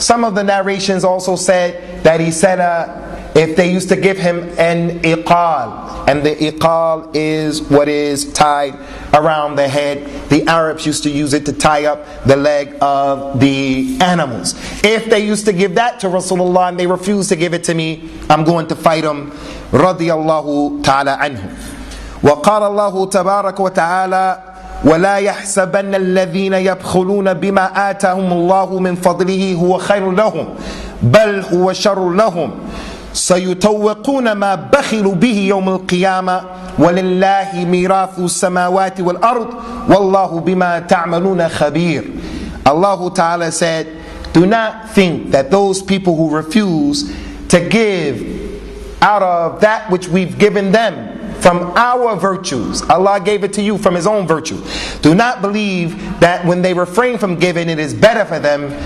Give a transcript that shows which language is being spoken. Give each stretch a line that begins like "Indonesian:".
English: Some of the narrations also said that he said, if they used to give him an iqal, and the iqal is what is tied around the head. The Arabs used to use it to tie up the leg of the animals. If they used to give that to Rasulullah and they refused to give it to me, I'm going to fight them. Radiyallahu ta'ala anhu.
Arabic: وقال الله تبارك وتعالى ولا يحسبن الذين يبخلون بما آتاهم الله من فضله هو خير لهم بل هو شر لهم سيطوقون ما بخلوا به يوم القيامة ولله ميراث السماوات والأرض والله بما تعملون خبير.
English: Allah Ta'ala said, do not think that those people who refuse to give out of that which we've given them from our virtues. Allah gave it to you from His own virtue. Do not believe that when they refrain from giving, it is better for them.